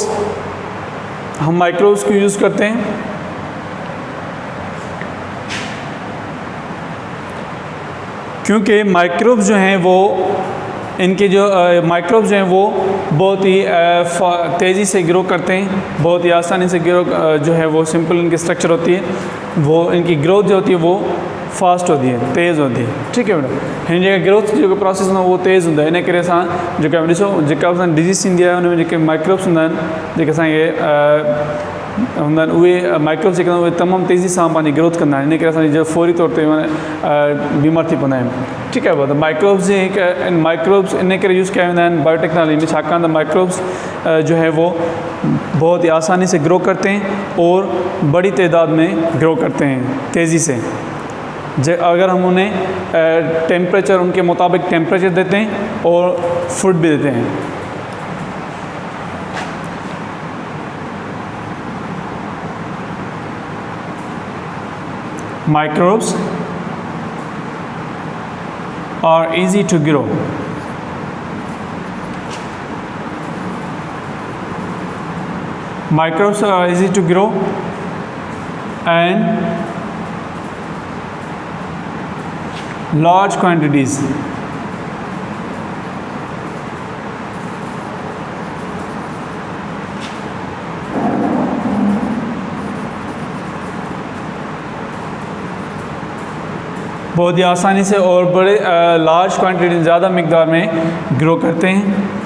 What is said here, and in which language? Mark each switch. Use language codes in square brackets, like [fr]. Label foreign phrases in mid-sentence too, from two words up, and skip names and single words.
[hi] हम माइक्रोब्स क्यों यूज़ करते हैं? क्योंकि माइक्रोब्स जो हैं वो, इनके जो माइक्रोब्स जो हैं वो बहुत ही तेज़ी से ग्रो करते हैं, बहुत ही आसानी से ग्रो जो है वो सिंपल इनकी स्ट्रक्चर होती है, वो इनकी ग्रोथ जो होती है वो फास्ट होती है, तेज़ होती है, ठीक है मैडम। [sd] हिन जगह ग्रोथ जो प्रोसेस हूंदो वो तेज़ हूंदा है, इन करे असां जेका ॾिसो जेका असां डिजीज़ थींदी आहे उन में जेके माइक्रोब्स हूंदा आहिनि, जेके असांखे हूंदा आहिनि, उहे माइक्रोब्स जेके उहे तमामु तेज़ी सां पंहिंजी ग्रोथ कंदा आहिनि, इन करे असांजी जो फौरी तौर ते बीमार थी पवंदा आहिनि, ठीकु आहे। त माइक्रोब्स जे हिकु माइक्रोब्स इन करे यूज़ कया वेंदा आहिनि बायोटेक्नोलॉजी में, छाकाणि त [hi] माइक्रोब्स जो है वो बहुत ही आसानी से ग्रो करते हैं और बड़ी तादाद में ग्रो करते हैं तेज़ी से। अगर हम उन्हें टेम्परेचर उनके मुताबिक टेम्परेचर देते हैं और फूड भी देते हैं। [en] Microbes are easy to grow. Microbes are easy to grow and large quantities. [hi] बहुत ही आसानी से और बड़े [en] large quantity [hi] ज़्यादा मिकदार में ग्रो करते हैं।